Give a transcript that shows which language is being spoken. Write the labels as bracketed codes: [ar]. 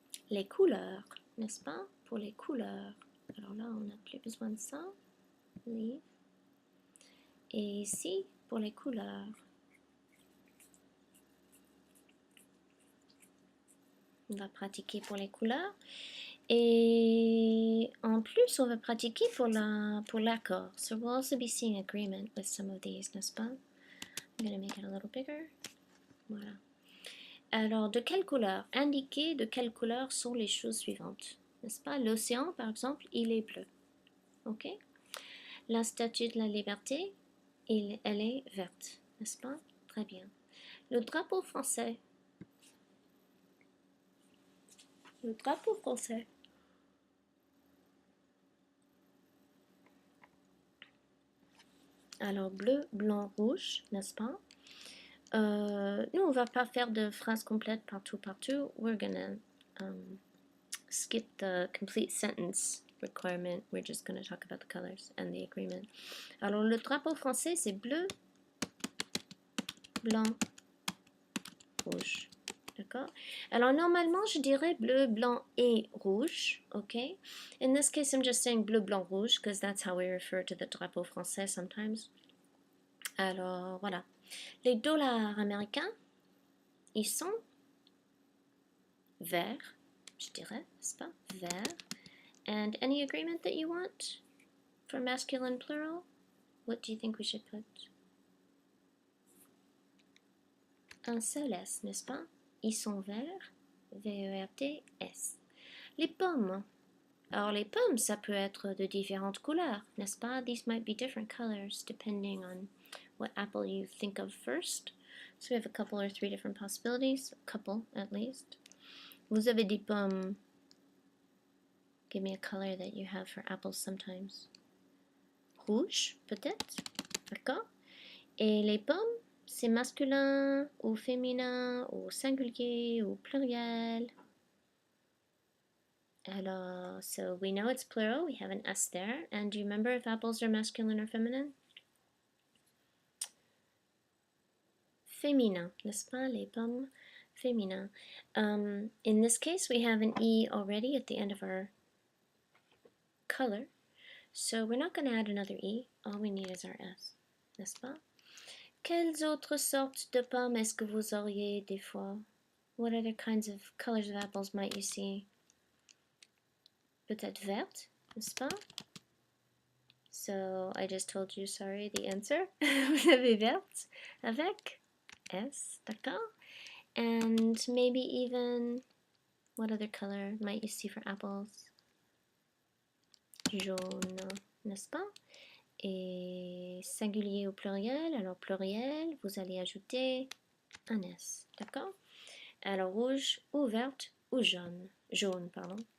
[fr] Les couleurs, n'est-ce pas? Pour les couleurs. Alors là, on n'a plus besoin de ça. Leave. Et ici, pour les couleurs. On va pratiquer pour les couleurs. Et en plus, on va pratiquer pour l'accord. [en] So we'll also be seeing agreement with some of these, [fr] n'est-ce pas? [en] I'm going to make it a little bigger. [fr] Voilà. Alors, de quelle couleur? Indiquez de quelle couleur sont les choses suivantes. N'est-ce pas? L'océan, par exemple, il est bleu. Ok? La statue de la liberté, elle est verte. N'est-ce pas? Très bien. Le drapeau français. Le drapeau français. Alors, bleu, blanc, rouge, n'est-ce pas? Nous, on va pas faire de phrase complète partout. [en] We're gonna skip the complete sentence requirement. We're just gonna talk about the colors and the agreement. [fr] Alors, le drapeau français, c'est bleu, blanc, rouge. D'accord? Alors, normalement, je dirais bleu, blanc et rouge. Ok? [en] In this case, I'm just saying bleu, blanc, rouge because that's how we refer to the drapeau français sometimes. [fr] Alors, voilà. Les dollars américains, ils sont verts, je dirais, n'est-ce pas? Vert. [en] And any agreement that you want for masculine plural? What do you think we should put? [fr] Un seul S, n'est-ce pas? Ils sont verts. V-E-R-T-S. Les pommes. Alors les pommes, ça peut être de différentes couleurs, n'est-ce pas? [en] These might be different colors depending on what apple you think of first. So we have a couple or three different possibilities. A couple, at least. [fr] Vous avez des pommes. [en] Give me a color that you have for apples sometimes. [fr] Rouge, peut-être. D'accord? Et les pommes, c'est masculin ou féminin ou singulier ou pluriel. [en] Alors, so we know it's plural. We have an S there. And do you remember if apples are masculine or feminine? [fr] Féminin, n'est-ce pas? Les pommes, féminin. [en] In this case, we have an E already at the end of our color. So we're not going to add another E. All we need is our S, [fr] n'est-ce pas? Quelles autres sortes de pommes est-ce que vous auriez des fois? [en] What other kinds of colors of apples might you see? [fr] Peut-être verte, n'est-ce pas? [en] So I just told you, sorry, the answer. [fr] Vous avez verte avec S, d'accord? [en] And maybe even, what other color might you see for apples? [fr] Jaune, n'est-ce pas? Et singulier ou pluriel, alors pluriel, vous allez ajouter un S, d'accord? Alors rouge ou verte ou jaune, jaune, pardon.